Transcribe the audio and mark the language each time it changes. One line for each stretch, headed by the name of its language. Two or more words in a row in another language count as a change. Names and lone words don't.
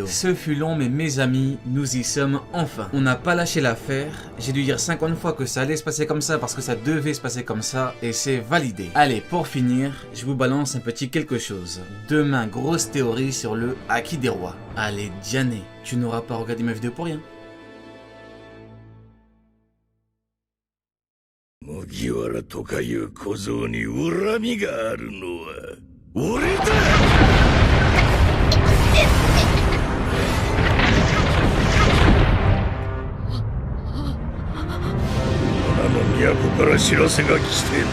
French: Ce fut long, mais mes amis, nous y sommes enfin. On n'a pas lâché l'affaire. J'ai dû dire 50 fois que ça allait se passer comme ça parce que ça devait se passer comme ça et c'est validé. Allez, pour finir, je vous balance un petit quelque chose. Demain, grosse théorie sur le Haki des rois. Allez, Diane, tu n'auras pas regardé ma vidéo pour rien.
Japanese: 麦わらとかいう小僧に恨みがあるのは俺だ。都から知らせが来てな。